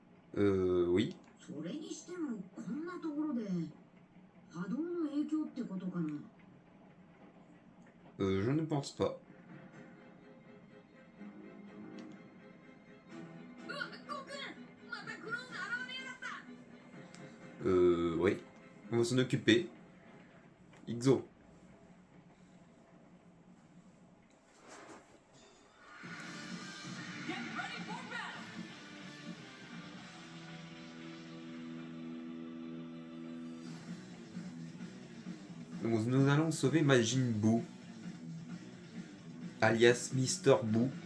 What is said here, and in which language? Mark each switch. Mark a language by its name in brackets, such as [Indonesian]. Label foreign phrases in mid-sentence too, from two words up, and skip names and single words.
[French] Oui. [Japanese] それにしてもこんなところで波動の影響ってことかな。 [French] Je ne pense pas. [Japanese] うわ、ゴくん、またクローンが現れやがった。 [French] Oui. On va s'en occuper. Ixo. Donc nous allons sauver Majin Buu, alias Mister Buu.